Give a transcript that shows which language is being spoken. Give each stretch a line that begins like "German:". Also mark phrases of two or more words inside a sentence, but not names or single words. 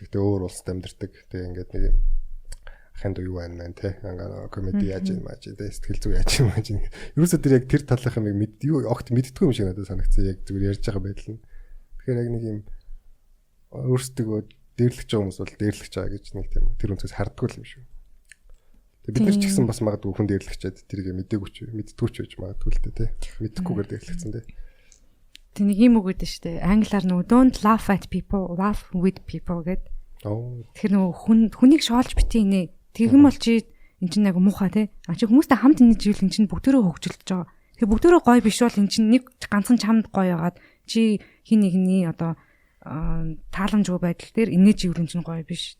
Mongolian: Тэг өөр улсад амьдардаг. Тэг ингээд нэг ханд юу байна мэн те ангаа комеди яаж юм аа те сэтгэл зүй яаж юм аа чинь ерөөсөө тэр яг тэр талынхаа нэг огт мэддгүй юм шиг надад санагдсан яг зүгээр ярьж байгаа байдал нь тэгэхээр яг нэг юм өөрсдөө дээрлэж байгаа хүмүүс бол дээрлэж байгаа гэж нэг тийм тэр үнцээс хардггүй юм шүү. Тэгээ бид нар ч гэсэн бас магадгүй хүн дээрлэгчээд тэрийг мэдээгүй ч мэддэггүй ч байж магадгүй л те мэддэггүйгээр дээрлэгцэн те. Тэг нэг юм үг гэдэг шүү дээ. Англиар нөгөө
English: don't laugh at people, laugh with people
Mongolian: гэдэг. Тэгэхээр нөгөө хүнийг шоолж битээ нэ тэгэн бол чи эн чинь яг муухай те. А чи хүмүүстэй хамт нэг жийл эн чинь бүгдөө хөгжилж байгаа. Тэгээ бүгдөө гоё биш бол эн чинь нэг ганцхан чамд гоё яагаад чи хин нэгний одоо тааламжгүй байдал дээр инээж иврэн чинь гоё биш.